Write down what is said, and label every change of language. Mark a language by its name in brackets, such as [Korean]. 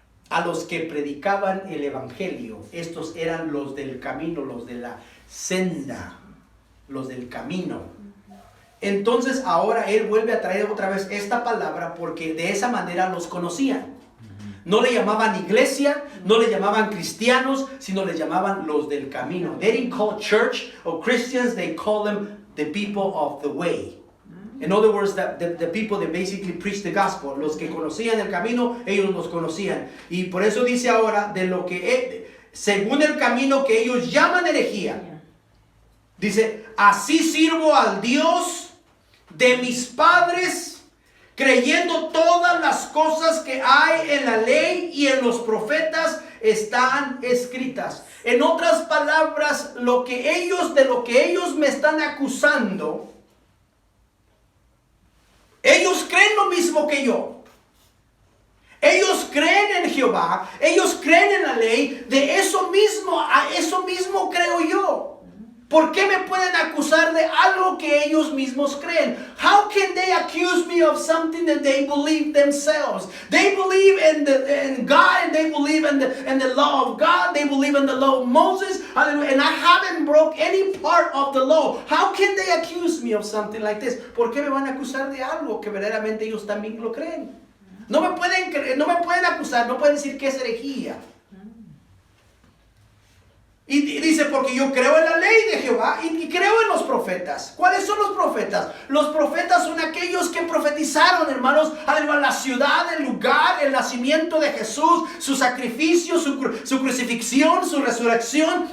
[Spanish] A los que predicaban el evangelio. Estos eran los del camino, los de la senda, los del camino. Entonces ahora él vuelve a traer otra vez esta palabra porque de esa manera los conocían. No le llamaban iglesia, no le llamaban cristianos, sino le llamaban los del camino. [English] They didn't call church or Christians, they call them the people of the way. In other words, the people that basically preach the gospel. [Spanish] Los que conocían el camino, ellos los conocían. Y por eso dice ahora, de lo que según el camino que ellos llaman herejía. Dice, así sirvo al Dios de mis padres, creyendo todas las cosas que hay en la ley y en los profetas están escritas. En otras palabras, de lo que ellos me están acusando, ellos creen lo mismo que yo. Ellos creen en Jehová, ellos creen en la ley, de eso mismo, a eso mismo creo yo. ¿Por qué me pueden acusar de algo que ellos mismos creen? [English] How can they accuse me of something that they believe themselves? They believe in God, and they believe in the law of God. They believe in the law of Moses. And I haven't broke any part of the law. How can they accuse me of something like this? [Spanish] ¿Por qué me van a acusar de algo que verdaderamente ellos también lo creen? No me pueden acusar, no pueden decir que es herejía. Y dice, porque yo creo en la ley de Jehová y creo en los profetas. ¿Cuáles son los profetas? Los profetas son aquellos que profetizaron, hermanos, la ciudad, el lugar, el nacimiento de Jesús, su sacrificio, su crucifixión, su resurrección.